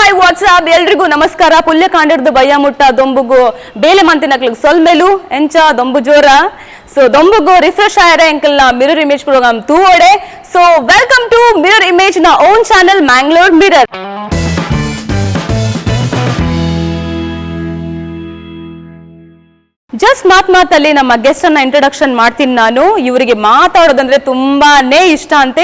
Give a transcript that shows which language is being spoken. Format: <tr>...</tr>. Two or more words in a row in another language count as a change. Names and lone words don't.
<kn>ವಾಟ್ಸ್ಆಪ್ ಎಲ್ರಿಗೂ ನಮಸ್ಕಾರ.</kn> <tcy>ಪುಲ್ಯ ಕಾಂಡಿರ್ದು ಬಯ್ಯ ಮುಟ್ಟ ದೊಂಬುಗು ಬೇಲೆ ಮಂತಿನಕ್ಲಿಗೆ ಸೊಲ್ಮೇಲು ಎಂಚ ದೊಂಬು ಜೋರ. ಸೊ ದೊಂಬುಗು ರಿಫ್ರೆಶ್ ಆಯರೆ ಎಂಕಲ್ನ ಮಿರರ್ ಇಮೇಜ್ ಪ್ರೋಗ್ರಾಮ್ ತೂವಡೆ.</tcy> <en>so welcome to Mirror Image ನ own channel Mangalore Mirror.</en> <kn>ಜಸ್ಟ್ ಮಾತಲ್ಲಿ ನಮ್ಮ ಗೆಸ್ಟ್ ಅನ್ನ ಇಂಟ್ರೊಡಕ್ಷನ್ ಮಾಡ್ತೀನಿ ನಾನು. ಇವರಿಗೆ ಮಾತಾಡೋದಂದ್ರೆ ತುಂಬಾನೇ ಇಷ್ಟ ಅಂತೆ.</kn>